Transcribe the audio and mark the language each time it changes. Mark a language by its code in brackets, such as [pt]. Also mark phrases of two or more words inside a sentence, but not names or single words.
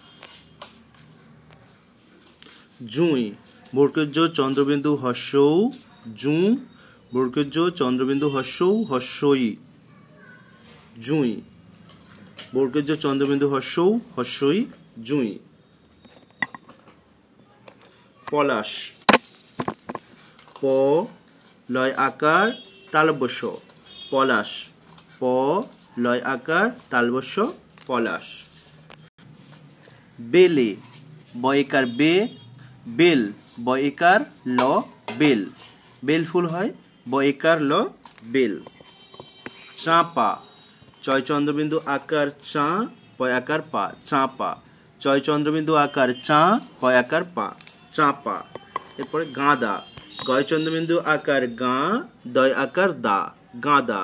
[bn] জুঁই, বর্গজ চন্দ্রবিন্দু হস্যৌ, জুঁ, বর্গজ চন্দ্রবিন্দু হস্যৌ, হস্যই, জুঁই। বর্গজ চন্দ্রবিন্দু হস্যৌ, হস্যই, জুঁই। পলাশ, প লয় আকার তালব্য শ, পলাশ। প লয় আকার তালব্য শ, পলাশ। বেলে, বয়কার বে, বেল, বয়কার ল, বেল। বেল ফুল হয়, বয়কার ল, বেল। চাঁপা, চয় চন্দ্রবিন্দু আকার চা, পয় আকার পা, চাঁপা। চয় চন্দ্রবিন্দু আকার চা, পয় আকার পা, চাঁপা। এরপরে গাঁদা, গয় চন্দ্রবিন্দু আকার গাঁ, দয় আকার দা, গাঁদা।